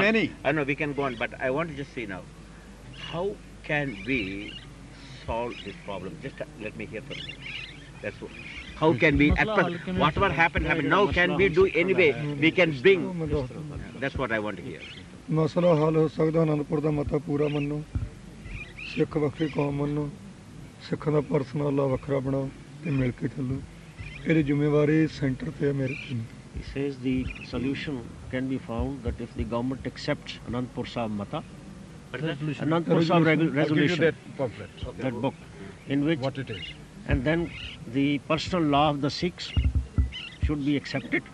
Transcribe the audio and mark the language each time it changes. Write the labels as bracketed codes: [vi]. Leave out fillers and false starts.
[en] many. I know we can go on, but I want to just say now, how can we solve this problem? Just let me hear from you. That's what. How can we, at present, whatever happened, now can we do anyway? We can bring. That's what I want to hear. [pa] ਮਸਲਾ ਹੱਲ ਹੋ ਸਕਦਾ ਅਨੰਦਪੁਰ ਦਾ ਮਤਾ ਪੂਰਾ ਮੰਨੋ, ਸਿੱਖ ਵੱਖਰੀ ਕੌਮ ਮੰਨੋ, ਸਿੱਖਾਂ ਦਾ ਪਰਸਨਲ ਲਾ ਵੱਖਰਾ ਬਣਾਓ ਤੇ ਮਿਲ ਕੇ ਚੱਲੋ। ਇਹਦੀ ਜ਼ਿੰਮੇਵਾਰੀ ਸੈਂਟਰ ਤੇ ਹੈ ਮੇਰੇ ਤੇ ਨਹੀਂ। [en] He says the solution can be found that if the government accepts Anandpur Sahib Mata, Anandpur Sahib resolution, that book, in which, What it is. and then the personal law of the Sikhs should be accepted.